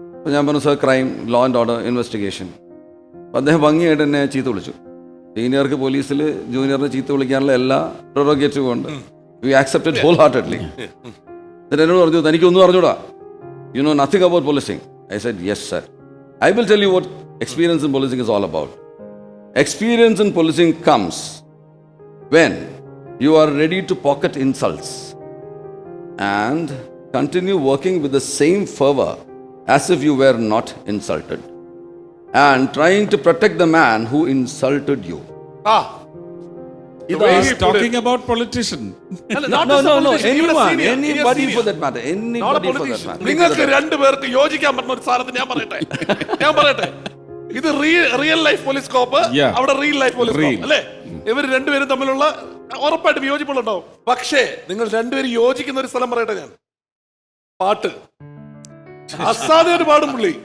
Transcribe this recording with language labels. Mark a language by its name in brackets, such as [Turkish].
[Malayalam] അപ്പോൾ ഞാൻ പറഞ്ഞു, sir, crime, law and order, investigation. അപ്പോൾ അദ്ദേഹം ഭംഗിയായിട്ട് എന്നെ ചീത്ത വിളിച്ചു. സീനിയർക്ക് പോലീസിൽ ജൂനിയറിനെ ചീത്ത വിളിക്കാനുള്ള എല്ലാ പ്രൊറോഗേറ്റീവും ഉണ്ട്. [English] We accepted wholeheartedly. [Malayalam] എന്നിട്ട് എന്നോട് പറഞ്ഞു, തനിക്കൊന്നും അറിഞ്ഞൂടാ, [English] You know nothing about policing. I said, yes sir, I will tell you what experience in policing is all about. Experience in policing comes when you are ready to pocket insults and continue working with the same fervor as if you were not insulted and trying to protect the man who insulted you. He's talking about politician. No. Anybody for that matter. Anybody for that matter. [Malayalam] നിങ്ങൾക്ക് രണ്ടുപേർക്ക് യോജിക്കാൻ പറ്റുന്ന ഒരു സാധനത്തിന് ഞാൻ പറയട്ടെ. [English] ഇത് real life police cop, അവിടെ real life police cop അല്ലേ? [Malayalam] ഇവർ രണ്ടുപേരും തമ്മിലുള്ള ഉറപ്പായിട്ട് വിയോജിപ്പുകളുണ്ടാവും. പക്ഷേ നിങ്ങൾ രണ്ടുപേരും യോജിക്കുന്ന ഒരു സ്ഥലം പറയട്ടെ. ഞാൻ പാട്ട് അസാധ്യമായിട്ട് പാടും പുള്ളി.